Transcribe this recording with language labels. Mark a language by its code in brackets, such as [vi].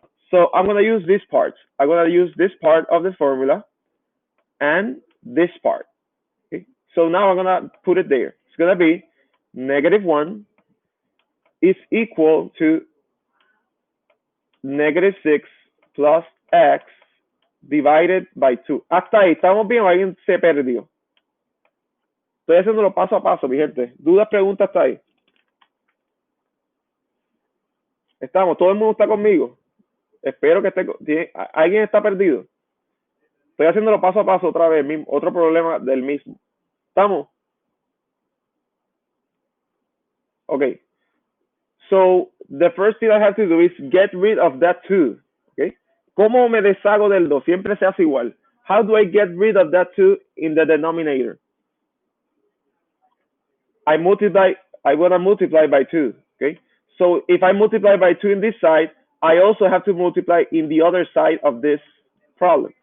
[en] So I'm going to use this part. I'm going to use this part of the formula and this part. Okay? So now I'm going to put it there. It's going to be -1 is equal to -6 plus x divided by 2. [es] Hasta ahí, ¿estamos bien o alguien se perdió? Estoy haciéndolo paso a paso, mi gente. ¿Dudas, preguntas hasta ahí? Estamos, todo el mundo está conmigo. Espero que esté. ¿Alguien está perdido? Estoy haciéndolo paso a paso otra vez, otro problema del mismo. ¿Estamos? [en] Okay. So the first thing I have to do is get rid of that 2. Okay. [es] ¿Cómo me deshago del 2? Siempre se hace igual. [en] How do I get rid of that 2 in the denominator? I want to multiply by 2. Okay. So if I multiply by 2 in this side, I also have to multiply in the other side of this problem.